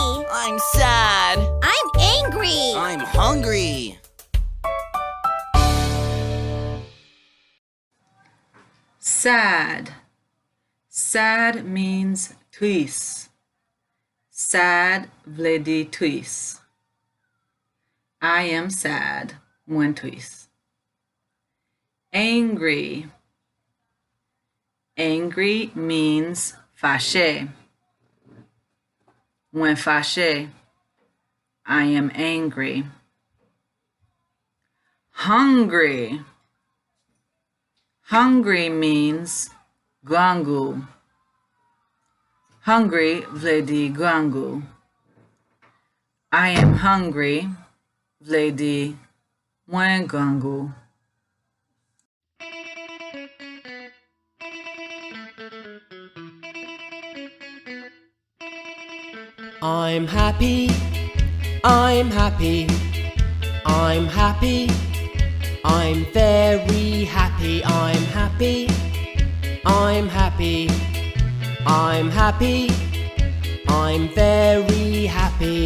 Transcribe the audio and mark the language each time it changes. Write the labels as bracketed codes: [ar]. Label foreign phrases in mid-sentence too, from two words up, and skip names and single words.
[en] I'm sad. I'm angry. I'm hungry. Sad. Sad means triste. [ht] Sad vle di triste. [en] I am sad, [ht] mwen triste. [en] Angry. Angry means fâché. [ht] Mwen fâché. [en] I am angry. Hungry. Hungry means grangu. [ht] Hungry vle di grangu. [en] I am hungry [ht] vle di mwen grangu. [en] I'm happy, I'm happy, I'm happy, I'm very happy, I'm happy, I'm happy, I'm happy, I'm very happy.